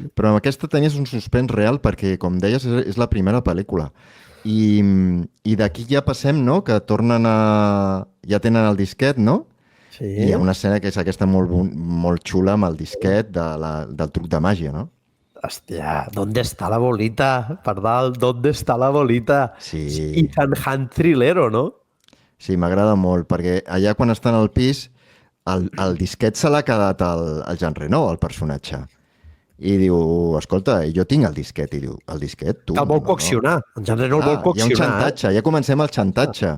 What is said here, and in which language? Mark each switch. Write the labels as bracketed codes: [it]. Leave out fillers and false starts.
[ca] Però amb aquesta tenies un suspens real perquè, com deies, és la primera pel·lícula. I d'aquí ja passem, no?, que tornen ja tenen el disquet, no? Sí. I hi ha una escena que és aquesta molt xula amb el disquet del truc de màgia, no? [es] Hòstia, ¿dónde está la bolita? Pardal, ¿dónde está la bolita? [ca] Sí. Ethan Hunt thrillero, no? Sí, m'agrada molt, perquè allà quan estan al pis, el disquet se l'ha quedat al Jean Reno, el personatge. I diu, escolta, jo tinc el disquet. I diu, el disquet, tu? Que el vol coaccionar. En Jean Reno el vol coaccionar. Hi ha un xantatge, ja comencem el xantatge.